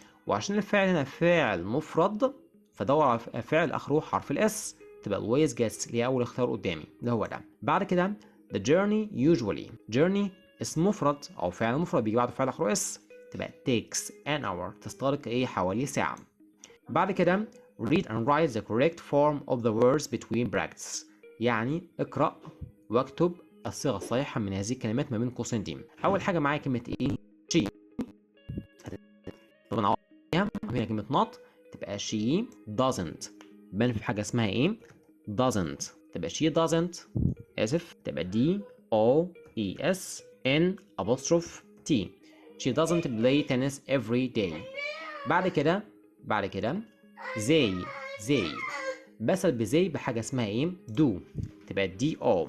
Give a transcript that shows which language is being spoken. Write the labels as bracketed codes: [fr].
[ar] وعشان الفعل هنا فاعل مفرد فدور على فعل آخره حرف الاس تبقى [en] always gets [ar] اللي هي أول اختيار قدامي اللي هو ده. بعد كده the journey اسم مفرد أو فعل مفرد بيجي بعده فعل آخره اس تبقى [en] takes an hour [ar] تستغرق إيه حوالي ساعة. بعد كده [en] read and write the correct form of the words between brackets، [ar] يعني اقرأ واكتب الصيغة الصحيحة من هذه الكلمات ما بين قوسين دي. أول حاجة معايا كلمة إيه؟ she. طبعا نعوض فيها هنا كلمة not تبقى [en] she doesn't. [ar] بان في حاجة اسمها إيه؟ doesn't تبقى [en] she doesn't، [ar] آسف تبقى D O E S N apostrophe T. [en] She doesn't play tennis every day. [ar] بعد كده they بسأل بزي بحاجة اسمها ايه؟ do تبقى دي او.